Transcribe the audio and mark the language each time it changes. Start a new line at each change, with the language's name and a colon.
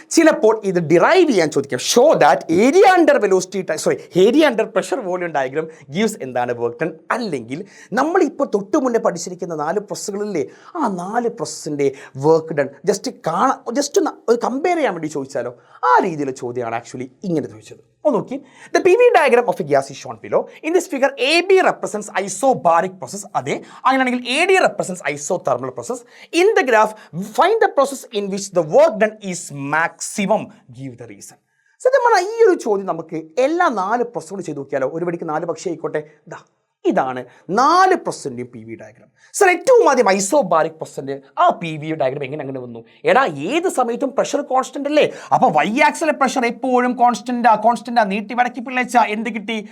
Malayalam: ചിലപ്പോൾ ഇത് ഡിറൈവ് ചെയ്യാൻ ചോദിക്കാം.
English: Show that area under velocity area under pressure volume diagram gives എന്താണ് work done.
Malayalam: അല്ലെങ്കിൽ നമ്മളിപ്പോൾ തൊട്ട് മുന്നേ പഠിച്ചിരിക്കുന്ന 4 പ്രോസസ്സുകളില്ലേ, ആ 4 പ്രോസസ്സിന്റെ വർക്ക് ഡൺ ജസ്റ്റ് കമ്പയർ ചെയ്യാൻ വേണ്ടി ചോദിച്ചാലോ? ആ രീതിയിലുള്ള ചോദ്യമാണ് ആക്ച്വലി ഇങ്ങനെ ചോദിച്ചത്. ഒന്ന് നോക്കി.
English: The PV diagram of a gas is shown below. In this figure, AB represents isobaric process.
Malayalam: അതെ, അങ്ങനെയാണെങ്കിൽ
English: AD represents isothermal process. In the graph, find the process in which the work done is maximum. Give the reason.
Malayalam: സത്യം പറഞ്ഞാൽ ഈ ഒരു ചോദ്യം നമുക്ക് എല്ലാ 4 പ്രോസസ്സുകളും ചെയ്ത് നോക്കിയാലോ? ഒരു പടിക്ക് 4 പക്ഷേ ആയിക്കോട്ടെ. ഇതാണ് 4 പ്രൊസന്റിൻ്റെയും പി വി ഡയഗ്രാം. സർ ഏറ്റവും ആദ്യം ഐസോബാരിക് പ്രൊസന്റ് ആ പി വി ഡയഗ്രാം എങ്ങനെ അങ്ങനെ വന്നു? എടാ ഏത് സമയത്തും പ്രഷർ കോൺസ്റ്റന്റ് അല്ലേ, അപ്പോൾ വൈ ആക്സിലെ പ്രഷർ എപ്പോഴും കോൺസ്റ്റന്റാ നീട്ടി വടക്കി പിള്ളേച്ച എന്ത് കിട്ടി?